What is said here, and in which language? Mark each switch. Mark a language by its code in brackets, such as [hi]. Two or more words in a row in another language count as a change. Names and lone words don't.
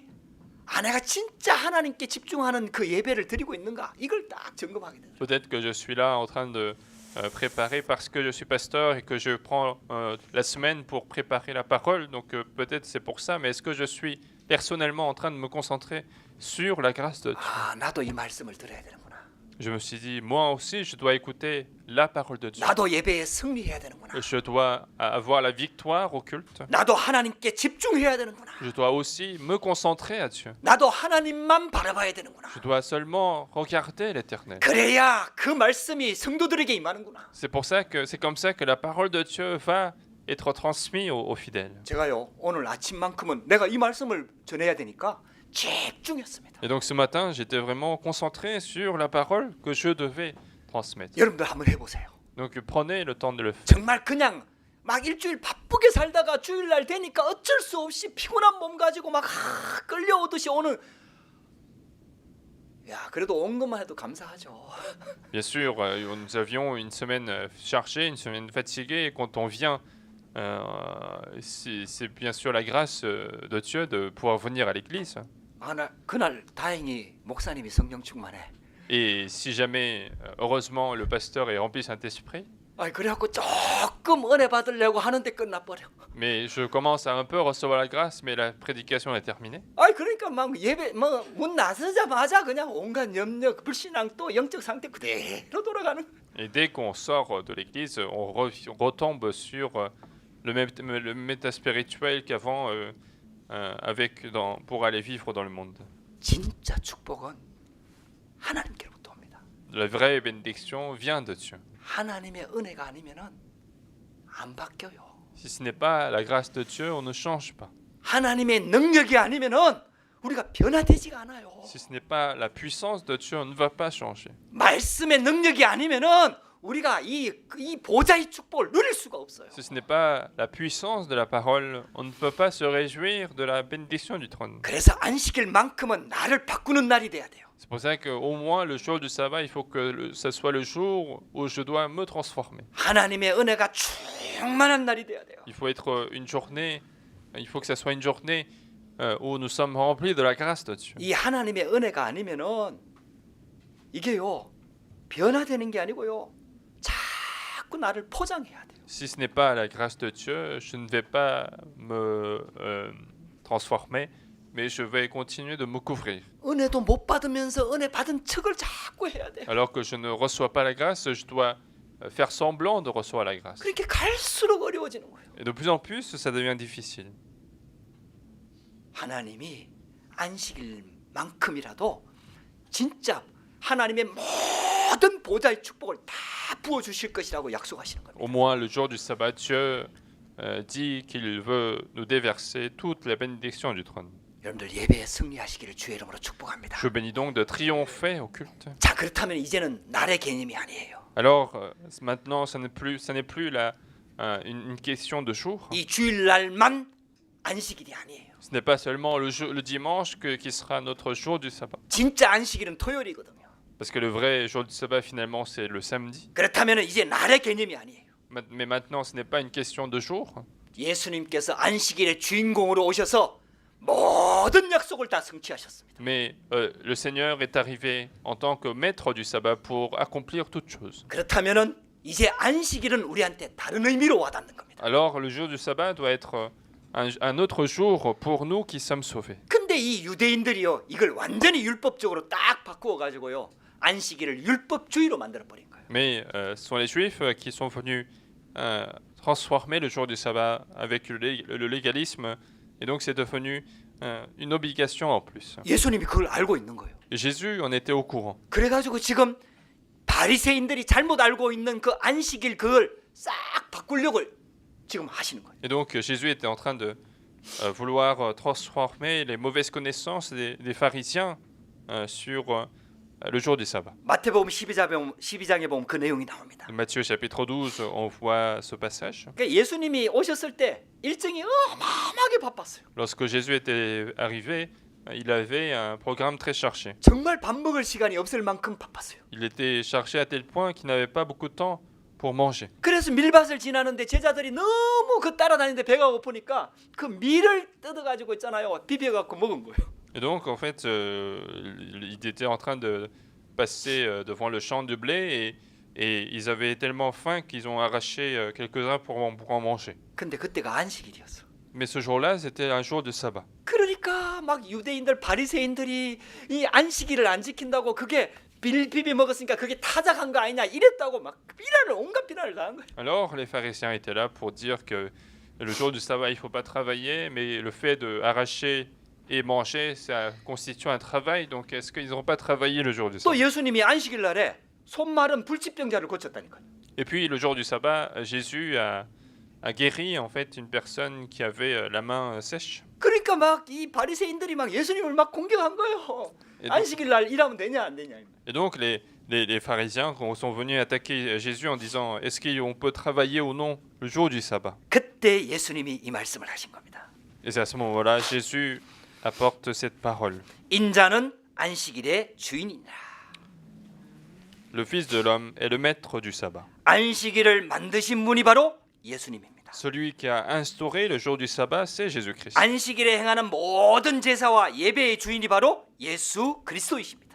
[ko] 아, 내가 진짜 하나님께 집중하는 그 예배를 드리고 있는가? 이걸 딱 점검하게 돼요. [fr] Peut-être que je suis là en train de préparer parce que je suis pasteur et que je prends la semaine pour préparer la parole. Donc peut-être c'est pour ça, mais est-ce que je suis personnellement en train de me concentrer sur la grâce de Dieu? [ko] 아, 나도 이 말씀을 들어야 되는구나. [fr] Je me suis dit, moi aussi, je dois écouter la parole de Dieu. [ko] 나도 예배에 승리해야 되는구나. [fr] Je dois avoir la victoire au culte. [ko] 나도 하나님께 집중해야 되는구나. [fr] Je dois aussi me concentrer à Dieu. [ko] 나도 하나님만 바라봐야 되는구나. [fr] Je dois seulement regarder l'Éternel. [ko] 그래야 그 말씀이 성도들에게 임하는구나. [fr] C'est comme ça que la parole de Dieu va être transmise aux fidèles. [ko] 제가요 오늘 아침만큼은 내가 이 말씀을 전해야 되니까 집중했습니다. [fr] Et donc ce matin, j'étais vraiment concentré sur la parole que je devais transmettre. [ko] 여러분들 한번 해보세요. [fr] Donc prenez le temps de le faire. [ko] 정말 그냥 막 일주일 바쁘게 살다가 주일날 되니까 어쩔 수 없이 피곤한 몸 가지고 막 끌려오듯이 오늘 야 그래도 온 것만 해도 감사하죠. [fr] Bien sûr, nous avions une semaine chargée, une semaine fatiguée, et quand on vient, c'est bien sûr la grâce de Dieu de pouvoir venir à l'église. [ko] 그날 다행히 목사님이 성령 충만해. [fr] Et si jamais, heureusement, le pasteur est rempli du Saint-Esprit, [ko] 그래갖고 조금 은혜 받으려고 하는데 끝나버려. [fr] mais je commence à un peu recevoir la grâce, mais la prédication est terminée. [ko] 그러니까 막 예배 문 나서자마자 그냥 온갖 염려, 불신앙 또 영적 상태 그대로 돌아가는. [fr] Et dès qu'on sort de l'église, on retombe sur le même état spirituel qu'avant pour aller vivre dans le monde. [ko] 진짜 축복은 하나님께로부터 옵니다. [fr] La vraie bénédiction vient de Dieu. [ko] 하나님의 은혜가 아니면은 안 바뀌어요. [fr] Si ce n'est pas la grâce de Dieu, on ne change pas. [ko] 하나님의 능력이 아니면은 우리가 변화되지가 않아요. [fr] Si ce n'est pas la puissance de Dieu, on ne va pas changer. [ko] 말씀의 능력이 아니면은 우리가 이 보좌의 축복을 누릴 수가 없어요. [fr] Si ce n'est pas la puissance de la parole, on ne peut pas se réjouir de la bénédiction du trône. [ko] 그래서 안식일만큼은 나를 바꾸는 날이 돼야 돼요. [fr] C'est pour ça qu'au moins le jour du sabbat, il faut que ça soit le jour où je dois me transformer. [ko] 하나님의 은혜가 충만한 날이 돼야 돼요. [fr] Il faut que ça soit une journée où nous sommes remplis de la grâce de Dieu. [ko] 이 하나님의 은혜가 아니면은 이게요 변화되는 게 아니고요 자꾸 나를 포장해야 돼요. [fr] Si ce n'est pas la grâce de Dieu, je ne vais pas me transformer, mais je vais continuer de me couvrir. [ko] 은혜도 못 받으면서 은혜 받은 척을 자꾸 해야 돼요. [fr] Alors que je ne reçois pas la grâce, je dois faire semblant de recevoir la grâce. [ko] 그렇게 갈수록 어려워지는 거예요. [fr] Et de plus en plus, ça devient difficile. [ko] 하나님이 안식일만큼이라도 진짜 하나님의 모든 보좌의 축복을 다 부어 주실 것이라고 약속하시는 겁니다. [fr] Au moins, le jour du sabbat, Dieu dit qu'il veut nous déverser toute la bénédiction du trône. [ko] 여러분들 예배에 승리하시기를 주의 이름으로 축복합니다. [fr] Je bénis donc de triompher au culte. [ko] 자, 그렇다면 이제는 날의 개념이 아니에요. [fr] Alors, maintenant, ça n'est plus une question de jour. [ko] 이 주일날만 안식일이 아니에요. [fr] Ce n'est pas seulement le dimanche qui sera notre jour du sabbat. [ko] 진짜 안식일은 토요일이거든요. [fr] Parce que le vrai jour du sabbat, finalement, c'est le samedi. [ko] 그렇다면 이제 날의 개념이 아니에요. [fr] Mais maintenant, ce n'est pas une question de jour. [ko] 예수님께서 안식일의 주인공으로 오셔서 모든 약속을 다 성취하셨습니다. [fr] Mais le Seigneur est arrivé en tant que maître du sabbat pour accomplir toutes choses. [ko] 그렇다면은 이제 안식일은 우리한테 다른 의미로 와닿는 겁니다. [fr] Alors, le jour du sabbat doit être un autre jour pour nous qui sommes sauvés. [ko] 근데 이 유대인들이요, 이걸 완전히 율법적으로 딱 바꾸어 가지고요, 안식일을 율법주의로 만들어 버린 거예요. [fr] Mais ce sont les Juifs qui sont venus transformer le jour du sabbat avec le légalisme, et donc c'est devenu une obligation en plus. [ko] 예수님이 그걸 알고 있는 거예요. [fr] Et Jésus en était au courant. [ko] 그래가지고 지금 바리새인들이 잘못 알고 있는 그 안식일 그걸 싹 바꾸려고 지금 하시는 거예요. [fr] Et donc Jésus était en train de vouloir transformer les mauvaises connaissances des pharisiens sur le jour du sabbat. [ko] 마태복음 12장에 보면 그 내용이 나옵니다. [fr] Matthieu chapitre 12, on voit ce passage. [ko] 그러니까 예수님이 오셨을 때 일정이 어마어마하게 바빴어요. [fr] Lorsque Jésus était arrivé, il avait un programme très chargé. [ko] 정말 밥 먹을 시간이 없을 만큼 바빴어요. [fr] Il était chargé à tel point qu'il n'avait pas beaucoup de temps pour manger. [ko] 그래서 밀밭을 지나는데 제자들이 너무 그 따라다니는데 배가 고프니까 그 밀을 뜯어가지고 있잖아요. 비벼갖고 먹은 거예요. [fr] Et donc, en fait, il était en train de passer devant le champ de blé et ils avaient tellement faim qu'ils ont arraché quelques-uns pour en manger. [ko] 근데 그때가 안식일이었어. [fr] Mais ce jour-là, c'était un jour de sabbat. [ko] 그러니까 막 유대인들 바리새인들이 이 안식일을 안 지킨다고 그게 비비 먹었으니까 그게 타작한 거 아니냐 이랬다고 막 온갖 비난을 당한 거예요. [fr] Alors, les pharisiens étaient là pour dire que le jour du sabbat, il ne faut pas travailler, mais le fait d'arracher et manger, ça constitue un travail. Donc, est-ce qu'ils n'ont pas travaillé le jour du [ko] 또 [fr] sabbat? [ko] 예수님이 안식일 날에 손 마른 불치병자를 고쳤다니까요. [fr] Et puis, le jour du sabbat, Jésus a guéri en fait une personne qui avait la main sèche. [ko] 그러니까 막 이 바리새인들이 막 예수님을 막 공격한 거예요. [fr] Et donc, [ko] 안식일 날 일하면 되냐 안 되냐. [fr] et donc, les pharisiens sont venus attaquer Jésus en disant est-ce qu'on peut travailler ou non le jour du sabbat? [ko] 그때 예수님이 이 말씀을 하신 겁니다. [fr] Et c'est à ce moment-là, Jésus apporte cette parole. [ko] 인자는 안식일의 주인이니라. [fr] Le Fils de l'homme est le maître du sabbat. [ko] 안식일을 만드신 분이 바로 예수님입니다. [fr] Celui qui a instauré le jour du sabbat, c'est Jésus-Christ. [ko] 안식일에 행하는 모든 제사와 예배의 주인이 바로 예수 그리스도이십니다.